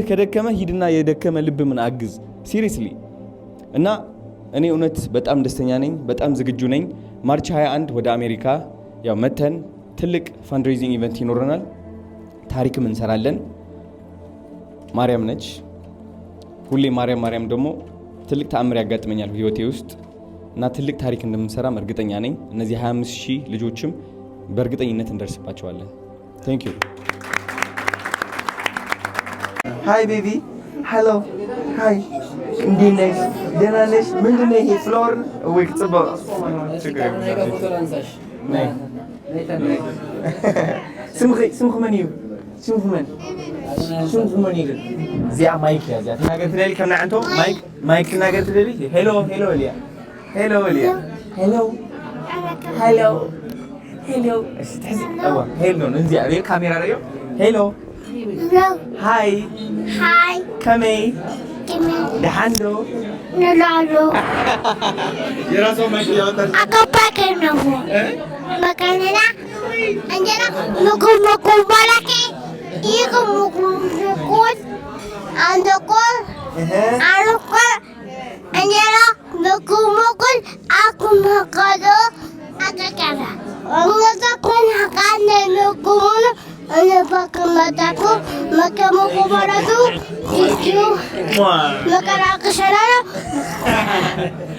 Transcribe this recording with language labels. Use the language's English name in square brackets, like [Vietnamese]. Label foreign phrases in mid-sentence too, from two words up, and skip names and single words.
[Amharic] ከደከመ ሂድና የደከመ ልብ ምን አግዝ ሲሪየስሊ። እና እኔ እውነት በጣም ደስተኛ ነኝ፣ በጣም ዝግጁ ነኝ። ማርች 21 ወደ አሜሪካ ያው መተን ትልቅ [English] fundraising event [Amharic] ይኖረናል። ታሪክም እንሰራለን። ማርያም ነች ሁሌ ማርያም ደግሞ ትልቅ ተአምር ያጋጥመኛል ህይወቴ ውስጥ እና ትልቅ ታሪክ እንደምንሰራም እርግጠኛ ነኝ። እነዚህ 25000 ልጆችም በእርግጠኝነት እንደርስባቸዋለን። [English] thank you። hi baby hallo hi [Amharic] እንዴት ነሽ? ደህና ነሽ? ምንድን ነው ይሄ ፍሎር ወይ [Tigrinya] ጽባ ስምኹ መን እዩ? ስምኹ መን እዩ? እዚኣ ማይክ እያ እዚኣ ትናገር ትደሊ ከም ንዓንቶ ማይክ ትናገር ትደሊ? ሄሎ እልያ [English] hello hello [Tigrinya] እዚኣ ሪኦ ካሜራ ሪኦ ሄሎ ሃይ ከመይ ደሓንዶ ንላሉ [Amharic] የራሷ ማይክ ያወጣች አቀባከ ነው መካነና እንጀራ ምግብ ባላከ ይህ ምግብ አንደቆር አልቆር እንጀራ ምግብ አኩመቀዶ አቀቀራ ወንገዛኩን ሀቃነ ምግቡን እነባከመታኩ መከመቁ ባረዱ ይዩ መከራከሸራ